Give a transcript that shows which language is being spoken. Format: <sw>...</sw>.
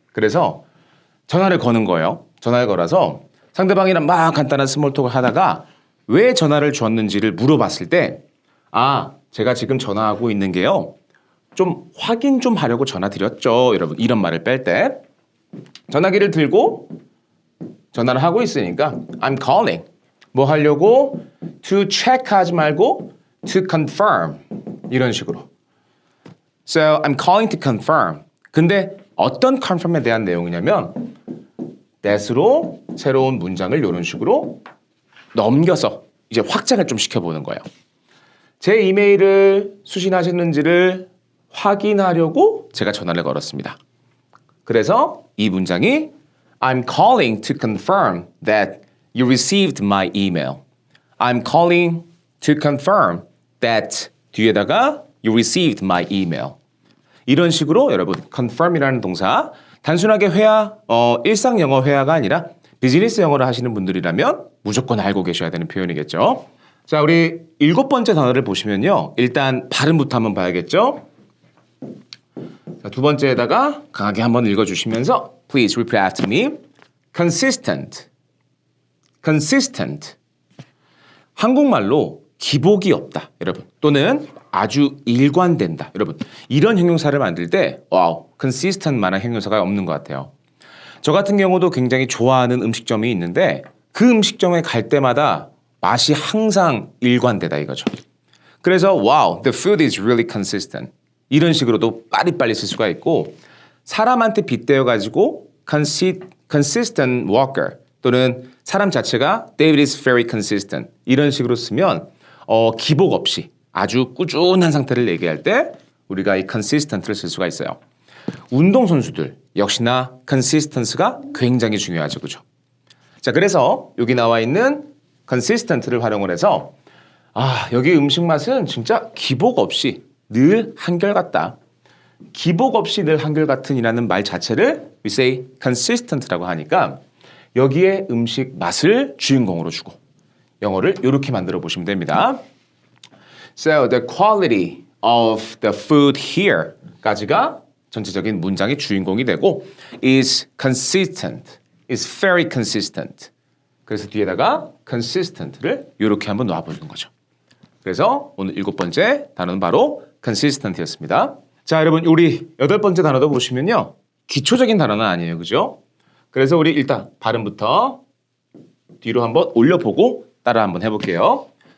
<ko>그래서 전화를 거는 거예요. 전화를 걸어서 상대방이랑 막 간단한 스몰톡을 하다가 왜 전화를 주었는지를 물어봤을 때 제가 지금 전화하고 있는 게요. 좀 확인 좀 하려고 전화 드렸죠. 여러분 이런 말을 뺄 때 전화기를 들고 전화를 하고 있으니까</ko> <en>I'm calling.</en> <ko>뭐 하려고?</ko> <en>To check</en> <ko>하지 말고</ko> <en>to confirm.</en> <ko>이런 식으로.</ko> <en>So I'm calling to confirm.</en> <ko>근데 어떤 confirm에 대한 내용이냐면 that으로 새로운 문장을 이런 식으로 넘겨서 이제 확장을 좀 시켜보는 거예요. 제 이메일을 수신하셨는지를 확인하려고 제가 전화를 걸었습니다. 그래서 이 문장이</ko> <en>I'm calling to confirm that you received my email. I'm calling to confirm that</en> <ko>뒤에다가</ko> <en>you received my email.</en> <ko>이런 식으로 여러분 confirm이라는 동사 단순하게 회화, 일상 영어 회화가 아니라 비즈니스 영어를 하시는 분들이라면 무조건 알고 계셔야 되는 표현이겠죠. 자, 우리 7번째 단어를 보시면요. 일단 발음부터 한번 봐야겠죠. 자, 두 번째에다가 강하게 한번 읽어주시면서</ko> <en>Please repeat after me. Consistent. Consistent.</en> <ko>한국말로 기복이 없다, 여러분. 또는 아주 일관된다, 여러분. 이런 형용사를 만들 때 와우, consistent만한 형용사가 없는 것 같아요. 저 같은 경우도 굉장히 좋아하는 음식점이 있는데 그 음식점에 갈 때마다 맛이 항상 일관되다 이거죠. 그래서</ko> <en>wow, the food is really consistent.</en> <ko>이런 식으로도 빠리빠리 쓸 수가 있고 사람한테 빗대어가지고 consistent worker 또는 사람 자체가</ko> <en>David is very consistent</en> <ko>이런 식으로 쓰면 기복 없이 아주 꾸준한 상태를 얘기할 때 우리가 이 consistent를 쓸 수가 있어요. 운동선수들 역시나 consistency가 굉장히 중요하죠. 그죠? 자, 그래서 여기 나와 있는 consistent를 활용을 해서 여기 음식 맛은 진짜 기복 없이 늘 한결같다. 기복 없이 늘 한결같은 이라는 말 자체를 we say consistent라고 하니까 여기에 음식 맛을 주인공으로 주고 영어를 이렇게 만들어 보시면 됩니다.</ko> <en>So the quality of the food here까지가</en> <ko>전체적인 문장의 주인공이 되고</ko> <en>is consistent, is very consistent.</en> <ko>그래서 뒤에다가 consistent를 이렇게 한번 놔보는 거죠. 그래서 오늘 7번째 단어는 바로 consistent였습니다. 자, 여러분 우리 8번째 단어도 보시면요. 기초적인 단어는 아니에요. 그죠? 그래서 우리 일단 발음부터 뒤로 한번 올려보고 따라 한번 해볼게요.</ko>